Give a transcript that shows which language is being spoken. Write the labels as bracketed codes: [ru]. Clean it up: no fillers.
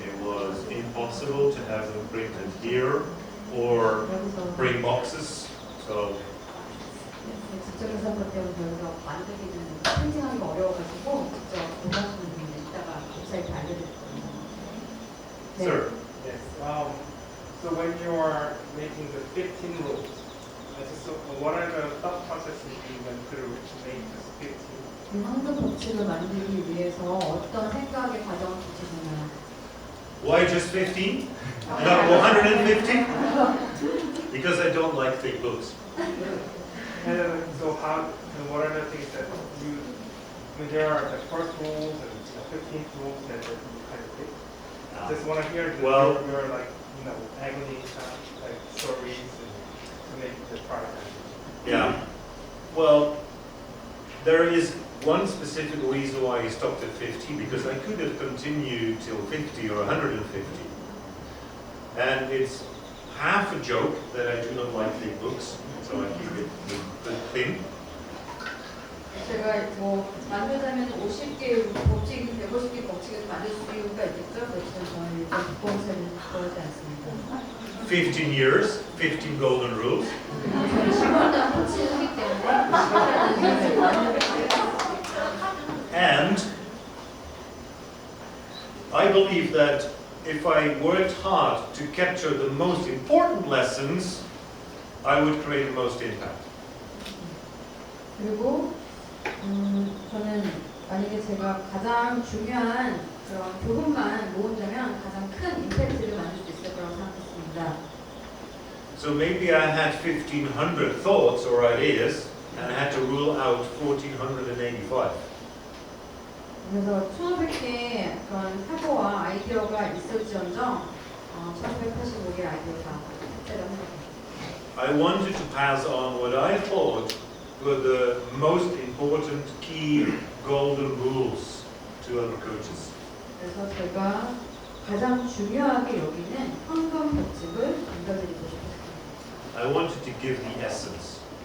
[en] It was impossible to have them printed here or bring boxes. So [ko] 직접 회사들 때문에 여기서 만들기는 프린팅하기가 어려워가지고 직접 원하시는 분들 이따가 웹사이트 알려드릴 거예요. 네. [en] Sir. Yes. So when you are making the 15 rules, what are the thought processes you went through to make this 15? [ko] 황금 법칙을 만들기 위해서 어떤 생각의 과정을 거치셨나요? [en] Why just 15? Not 150? Because I don't like thick books. And so how? And what are the things that you? I mean, there are the first rules and 15th rules that you kind of pick. Just want to hear your like agony like stories to make the product. Yeah. Well, there is one specific reason why I stopped at 50, because I could have continued till 50 or 150. And it's half a joke that I do not like thick books, so I keep it thin. [ko] 제가 뭐 만들자면 50개 법칙, 150개 법칙을 만들 수가 있겠죠? 그렇지만 저는 일단 두꺼운 책을 좋아하지 않습니다. [en] 15 years, 15 golden rules. [ko] 저는 10년간 코칭을 하기 때문에 [en] And I believe that if I worked hard to capture the most important lessons, I would create the most impact. [ko] 그리고 저는 만약에 제가 가장 중요한 그런 교훈만 모은다면 가장 큰 임팩트를 만들 수 있을 거라고 생각했습니다. [en] So maybe I had 1,500 thoughts or ideas and I had to rule out 1,485. [ko] 그래서 1,500개의 그런 사고와 아이디어가 있을지언정 1,585개의 아이디어가 삭제를 합니다. [en] I wanted to pass on what I thought were the most important key golden rules to other coaches. [ko] 그래서 제가 가장 중요하게 여기는 황금 법칙을 전달드리고 싶었습니다. [en] I wanted to give the essence,